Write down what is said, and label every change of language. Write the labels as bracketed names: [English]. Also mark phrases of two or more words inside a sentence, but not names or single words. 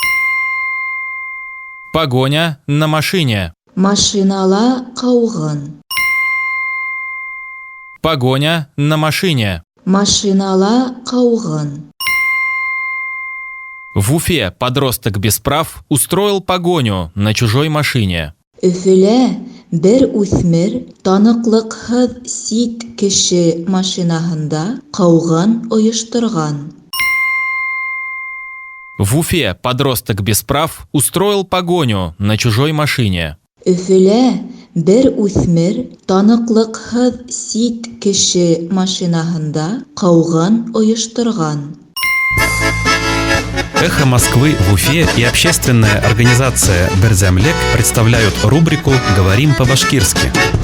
[Russian] Погоня на машине. [Bashkir] Машинала кауган. [Russian] Погоня на машине. [Bashkir] Машинала кауган. [Russian] В Уфе подросток без прав устроил погоню на чужой машине. [Bashkir] Өфөлә бер үсмер таныклыкһыз сит кеше машинаһында кауган оештырган. [Russian] В Уфе подросток без прав устроил погоню на чужой машине. [Bashkir] Өфөлә бер үсмер таныклыкһыз сит кеше машинаһында кауган оештырган. [Russian] «Эхо Москвы» в Уфе и общественная организация «Берзямлек» представляют рубрику «Говорим по-башкирски».